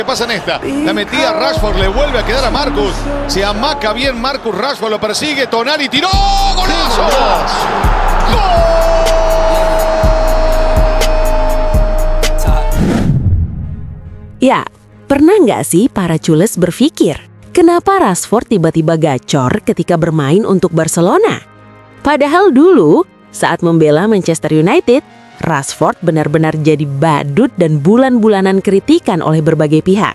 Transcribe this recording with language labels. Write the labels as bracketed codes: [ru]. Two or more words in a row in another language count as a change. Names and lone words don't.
[es] Pasa en esta, la metida Rashford, le vuelve a quedar a Marcus, se amaca bien Marcus Rashford, lo persigue, Tonali tiró, ¡golazo! [id] Ya, pernah nggak sih para cules berpikir, kenapa Rashford tiba-tiba gacor ketika bermain untuk Barcelona? Padahal dulu, saat membela Manchester United, Rashford benar-benar jadi badut dan bulan-bulanan kritikan oleh berbagai pihak.